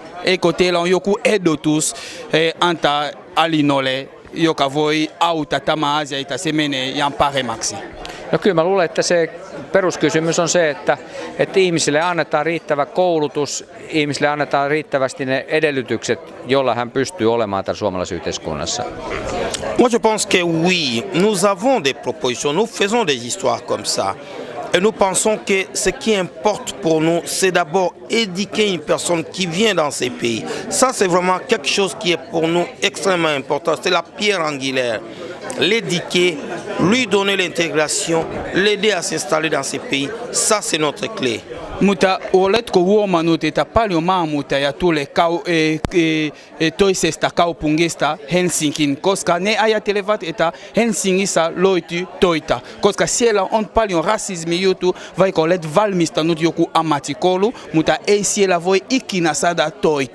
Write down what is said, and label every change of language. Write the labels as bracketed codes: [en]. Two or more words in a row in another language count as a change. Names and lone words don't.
[fi] Eikö teillä on joku ehdotus antaa Alinolle, joka voi auttaa tämä asia, että se menee ihan paremmaksi? No kyllä mä luulen, että se peruskysymys on se, että ihmisille annetaan riittävä koulutus, ihmisille annetaan riittävästi ne edellytykset, joilla hän pystyy olemaan täällä suomalaisessa yhteiskunnassa. [fr] Moi je pense que oui, nous avons des propositions, nous faisons des histoires comme ça. Et nous pensons que ce qui importe pour nous, c'est d'abord éduquer une personne qui vient dans ces pays. Ça, c'est vraiment quelque chose qui est pour nous extrêmement important. C'est la pierre angulaire. L'éduquer, lui donner l'intégration, l'aider à s'installer dans ces pays. Ça, c'est notre clé. [fi] Mutta oletko huomannut, että paljon maahanmuuttajia tulee toisesta kaupungista Helsinkiin, koska ne ajattelevat, että Helsingissä löytyy töitä, koska siellä on paljon rasismijuttu, vaikka olet valmistanut joku ammattikoulu, mutta ei siellä voi ikinä saada töitä.